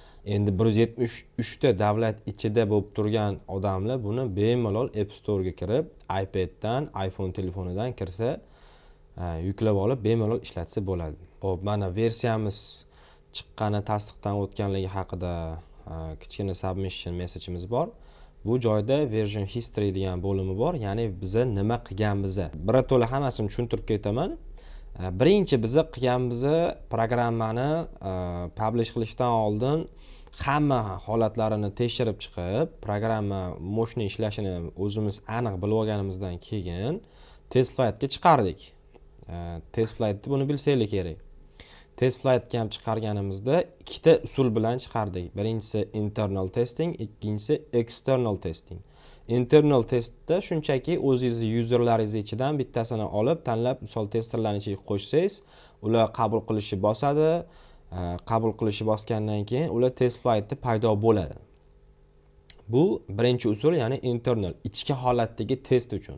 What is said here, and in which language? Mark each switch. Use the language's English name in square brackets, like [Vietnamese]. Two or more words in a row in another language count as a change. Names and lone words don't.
[Uzbek] Endi 173 ta davlat ichida bo'lib turgan odamlar buni bemalol App Store ga kirib, iPaddan, iPhone telefonidan kirsa, yuklab olib bemalol ishlatsa bo'ladi. Xo'p, mana versiyamiz chiqqani, tasdiqdan o'tganligi haqida kichkina [English] submission message'imiz [Uzbek] bor. Bu joyda [English] version history [Uzbek] degan bo'limi bor, ya'ni biza nima qilganmiz. Birato'la hammasini tushuntirib ketaman. Birinchi biza qilganmiz programmani publish qilishdan oldin hamma holatlarini tekshirib chiqib, programma moshni ishlashini o'zimiz aniq bilib olganimizdan keyin [English] test flightga [Uzbek] chiqardik. [English] Test flightni [Uzbek] buni bilsanglar kerak. [English] Test flightga [Uzbek] ham chiqarganimizda ikkita usul bilan chiqardik. Birinchisi [English] internal testing, [Uzbek] ikkinchisi [English] external testing. Internal testda [Uzbek] shunchaki o'zingizning userlaringiz ichidan bittasini olib, tanlab, misol testerlarni ichiga qo'shsangiz, ular qabul qilishi bosadi. Qabul qilishi bosgandan keyin ular [English] test flightda [Uzbek] paydo bo'ladi. Bu birinchi usul, ya'ni internal, ichki holatdagi test uchun.